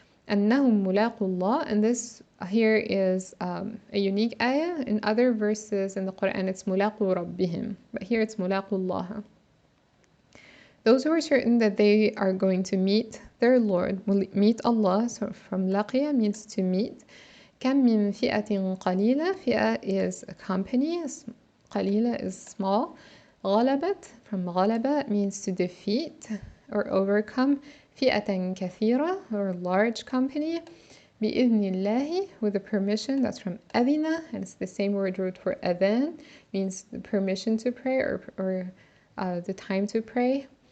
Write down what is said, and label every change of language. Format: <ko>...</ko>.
<ar>أنهم ملاقو الله,</ar> <en>and this here is a unique ayah. In other verses in the Quran it's</en> <ar>ملاقو ربهم,</ar> <en>but here it's</en> <ar>ملاقو الله.</ar> <en>Those who are certain that they are going to meet their Lord, will meet Allah. So from laqiya means to meet.</en> <ar>كم من فئة قليلة, فئة</ar> <en>is a company,</en> <ar>قليلة</ar> <en>is small. غلبت from غلبة means to defeat or overcome.</en> <ar>فئة كثيرة</ar> <en>or large company.</en> <ar>بإذن الله</ar> <en>with the permission, that's from أذن, and it's the same word root for أذان, means the permission to pray or the time to pray.</en>